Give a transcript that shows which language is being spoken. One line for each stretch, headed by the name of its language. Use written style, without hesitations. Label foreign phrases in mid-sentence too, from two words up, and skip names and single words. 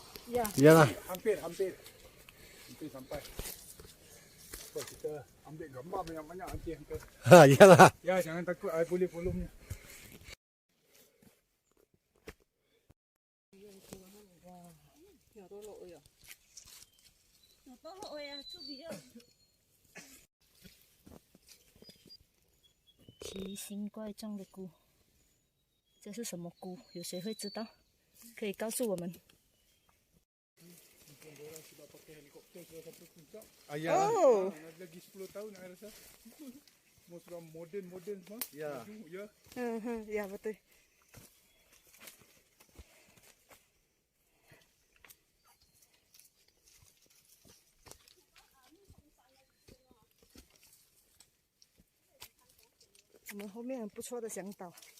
Malay: Ya. Iyalah. Hampir sampai. So, kita ambil gambar banyak-banyak nanti hantar. Ha, iyalah. Ya, jangan takut air boleh volumenya. Wow.
Chinese: 奇形怪状的菇，这是什么菇？有谁会知道？可以告诉我们。
Malay: Iyalah. Oh. Lagi 10 tahun saya rasa. Semua sudah moden semua. Ya. Ya. Ya betul.
Chinese: 我们后面很不错的向导。